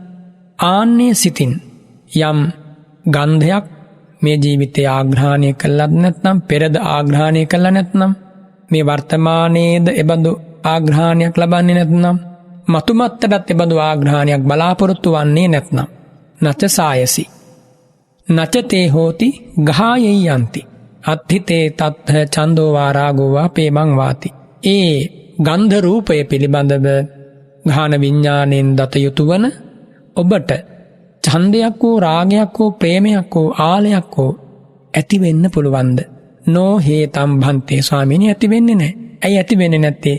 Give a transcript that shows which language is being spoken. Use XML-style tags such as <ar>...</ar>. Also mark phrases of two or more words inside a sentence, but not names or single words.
<si>ආන්නේ සිතින් යම් ගන්ධයක් මේ ජීවිතය ආග්‍රහණය කළත් නැත්නම්, පෙරද ආග්‍රහණය කළා නැත්නම්, මේ වර්තමානයේද එබඳු ආග්‍රහණයක් ලබන්නේ නැත්නම්, මතුමත්තටත් එබඳු ආග්‍රහණයක් බලාපොරොත්තු වන්නේ නැත්නම්,</si> <pi>නච සායසි නචතේ හෝති ගහායයි යන්ති අත්ථිතේ තත්ථ ඡන්தோ වා රාගෝ වා පේමං වාති.</pi> <si>ඒ ගන්ධ රූපය පිළිබඳව ඝාන විඤ්ඤාණයෙන් දත යුතු වන ඔබට ඡන්දයක් හෝ රාගයක් හෝ ප්‍රේමයක් හෝ ආලයක් හෝ ඇති වෙන්න පුළුවන්ද?</si> <pi>නෝ හේතම් භන්තේ.</pi> <si>ස්වාමීනි, ඇති වෙන්නේ නැහැ. ඇයි ඇති වෙන්නේ නැත්තේ?</si>